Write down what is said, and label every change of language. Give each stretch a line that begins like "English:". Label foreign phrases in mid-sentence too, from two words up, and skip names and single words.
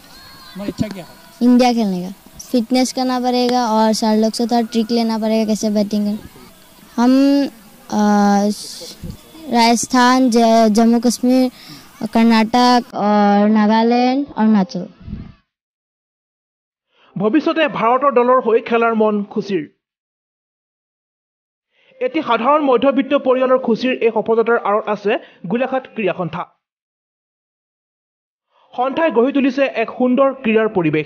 Hindi: तुम्हारी इच्छा क्या है? इंडिया खेलने का फिटनेस करना पड़ेगा और सर लोग से थोड़ा ट्रिक लेना पड़ेगा कैसे बैटिंग कर। हम राजस्थान, जम्मू कश्मीर, कर्नाटक और नागालैंड, अरुणाचल।
Assamese: ভৱিষ্যতে ভাৰতৰ দলৰ হৈ খেলাৰ মন খুচিৰ। এটি সাধাৰণ মধ্যবিত্ত পৰিয়ালৰ খুচিৰ এই সফলতাৰ আঁৰত আছে গোলাঘাট ক্ৰীড়া সন্থা। সন্থাই গঢ়ি তুলিছে এক সুন্দৰ ক্ৰীড়াৰ পৰিৱেশ।